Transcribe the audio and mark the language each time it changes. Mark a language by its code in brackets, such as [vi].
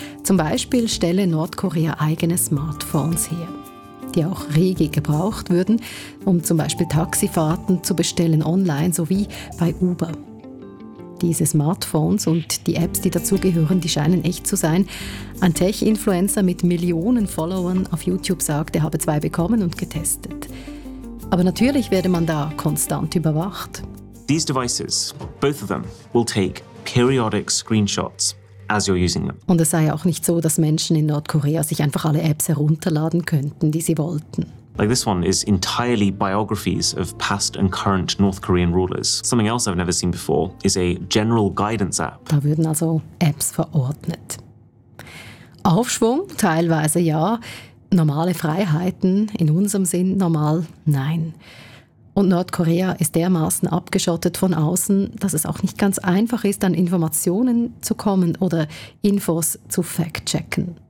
[de] Zum Beispiel stelle Nordkorea eigene Smartphones her, die auch rege gebraucht würden, um zum Beispiel Taxifahrten zu bestellen online, sowie bei Uber. Diese Smartphones und die Apps, die dazugehören, die scheinen echt zu sein. Ein Tech-Influencer mit Millionen Followern auf YouTube sagt, er habe zwei bekommen und getestet. Aber natürlich werde man da konstant überwacht. [en] These devices, both of them, will take periodic screenshots as you're using them. [de] Und es sei auch nicht so, dass Menschen in Nordkorea sich einfach alle Apps herunterladen könnten, die sie wollten. [en] Like this one is entirely biographies of past and current North Korean rulers. Something else I've never seen before is a general guidance app. [de] Da würden also Apps verordnet. Aufschwung, teilweise ja. Normale Freiheiten, in unserem Sinn normal, nein. Und Nordkorea ist dermaßen abgeschottet von außen, dass es auch nicht ganz einfach ist, an Informationen zu kommen oder Infos zu fact-checken.